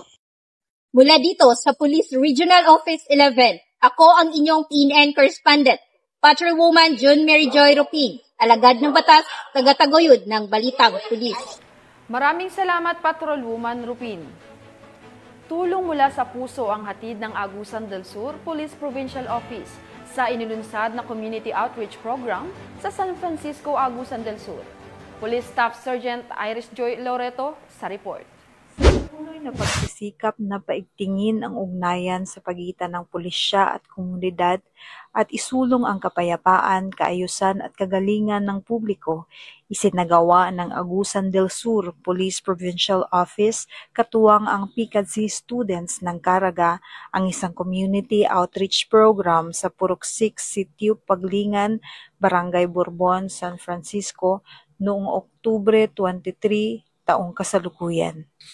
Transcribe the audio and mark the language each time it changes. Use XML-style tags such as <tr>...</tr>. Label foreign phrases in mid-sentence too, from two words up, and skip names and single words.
<tl>Mula dito sa Police Regional Office 11, ako ang inyong PNN correspondent, Patrolwoman June Mary Joy Rupig, alagad ng batas, tagataguyod ng Balitang Pulis. Maraming salamat, Patrolwoman Rupin. Tulong mula sa puso ang hatid ng Agusan del Sur Police Provincial Office sa inilunsad na</tl> <en>Community Outreach Program</en> <tl>sa San Francisco, Agusan del Sur. Police Staff Sergeant Iris Joy Loreto sa report. Patuloy na pagsisikap na paigtingin ang ugnayan sa pagitan ng pulisya at komunidad at isulong ang kapayapaan, kaayusan at kagalingan ng publiko, isinagawa ng Agusan del Sur Police Provincial Office katuwang ang PICADSI students ng Caraga ang isang</tl> <en>community outreach program</en> <tl>sa Puruksik, Sitio Paglingan, Barangay Bourbon, San Francisco noong Oktubre 23 taong kasalukuyan.</tl>